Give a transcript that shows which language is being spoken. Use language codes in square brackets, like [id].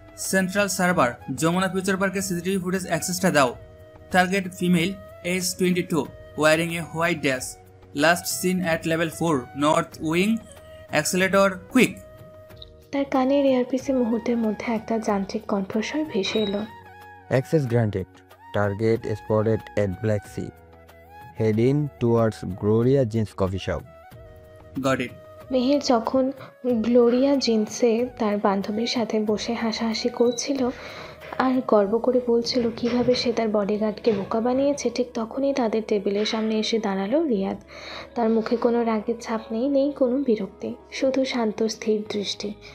[bn] Central server, Jamuna future পার্কের CCTV footage অ্যাক্সেসটা দাও। [en] Target female, age 22, wearing a white dress, last seen at level 4 north wing, accelerator quick. [bn] তার কানের এয়ারপিসে মুহূর্তের মধ্যে একটা যান্ত্রিক কণ্ঠস্বর ভেসে এলো। [en] Access granted. Target spotted at Black Sea. Heading towards Gloria Jeans Coffee Shop. Got it. [bn] Meher যখন গ্লোরিয়া জিন্সে তার বান্ধবীর সাথে বসে হাসাহাসি করছিল আর গর্ব করে বলছিল কিভাবে সে তার বডিগার্ডকে বোকা বানিয়েছে, ঠিক তখনই তাদের টেবিলের সামনে এসে দাঁড়ালো রিয়াদ। তার মুখে কোনো রাগের ছাপ নেই, নেই কোনো বিরক্তি, শুধু শান্ত স্থির দৃষ্টি।